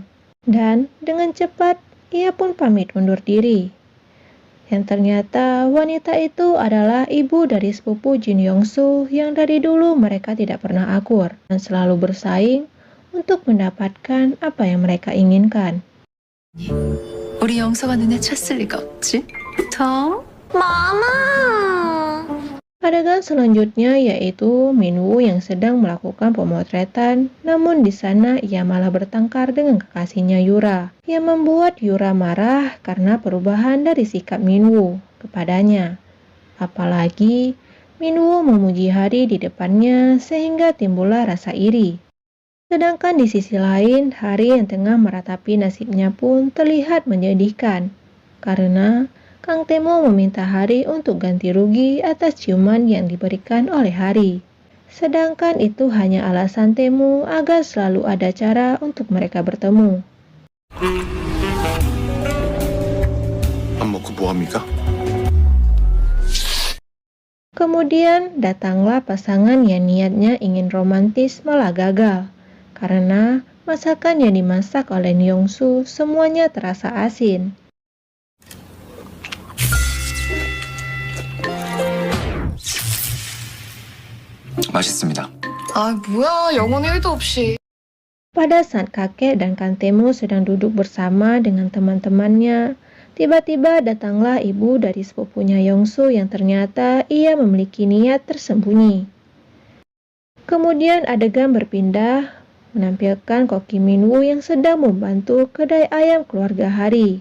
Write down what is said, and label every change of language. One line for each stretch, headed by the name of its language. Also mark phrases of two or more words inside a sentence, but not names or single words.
Indonesian: Dan dengan cepat, ia pun pamit undur diri. Yang ternyata wanita itu adalah ibu dari sepupu Jin Yong-soo yang dari dulu mereka tidak pernah akur dan selalu bersaing untuk mendapatkan apa yang mereka inginkan.
Korean: 우리 영서가 눈에 쳤을 리가 없지. 더?
Indonesian: Adegan selanjutnya yaitu Minwoo yang sedang melakukan pemotretan, namun di sana ia malah bertengkar dengan kekasihnya Yura, yang membuat Yura marah karena perubahan dari sikap Minwoo kepadanya. Apalagi Minwoo memuji Hari di depannya sehingga timbullah rasa iri. Sedangkan di sisi lain, Hari yang tengah meratapi nasibnya pun terlihat menyedihkan, karena Kang Temu meminta Hari untuk ganti rugi atas ciuman yang diberikan oleh Hari. Sedangkan itu hanya alasan Temu agar selalu ada cara untuk mereka bertemu.
Korean: 안 먹고 뭐 합니까?
Indonesian: Kemudian datanglah pasangan yang niatnya ingin romantis malah gagal. Karena masakan yang dimasak oleh Yong-soo semuanya terasa asin.
Korean: 맛있습니다. 아, 뭐야. 영혼이 1도 없이.
Indonesian: Pada saat kakek dan Kang Temu sedang duduk bersama dengan teman-temannya, tiba-tiba datanglah ibu dari sepupunya Yong-soo yang ternyata ia memiliki niat tersembunyi. Kemudian adegan berpindah, menampilkan Koki Minwoo yang sedang membantu kedai ayam keluarga Hari.